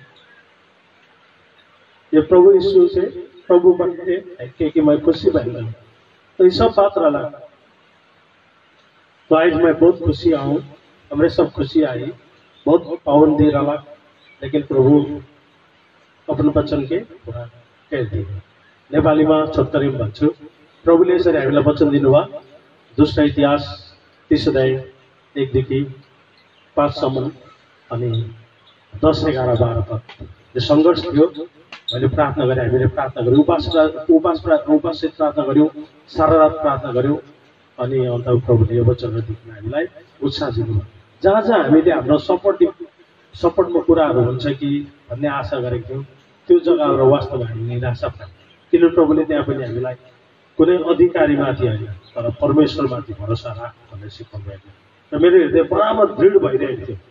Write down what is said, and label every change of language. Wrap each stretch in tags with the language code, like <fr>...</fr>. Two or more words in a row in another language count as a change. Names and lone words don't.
<bho>ये प्रभु यीशु से प्रभु बनते कि मैं खुशी बन गई तो ये सब बात रहा तो आज मैं बहुत खुशी आऊँ हमरे सब खुशी आई बहुत पाबंदी रहा लेकिन प्रभु अपन वचन के पूरा कह दिए</bho> <ne>नेपाली में छोटकरी में भन्छु प्रभुले यसरी हामीलाई वचन दिनुभयो दुष्ट इतिहास 30:1 देखि 5 अनि 10, 11, 12 तक जो संघर्ष थियो मैले प्रार्थना गरेँ हामीले प्रार्थना गऱ्यौँ उपासित प्रार्थना गऱ्यौँ सारा रात प्रार्थना गऱ्यौँ अनि अन्त प्रभुले यो वचनहरू दिनु हामीलाई उत्साह दिनुभयो जहाँ जहाँ हामीले हाम्रो सपोर्टमा कुराहरू हुन्छ कि भन्ने आशा गरेको थियौँ त्यो जग्गाहरू वास्तवमा हामी निराशा पायौँ किन प्रभुले त्यहाँ पनि हामीलाई कुनै अधिकारीमाथि होइन तर परमेश्वरमाथि भरोसा राख भनेर सिकाउनु भएको र मेरो हृदय बराबर दृढ भइरहेको</ne>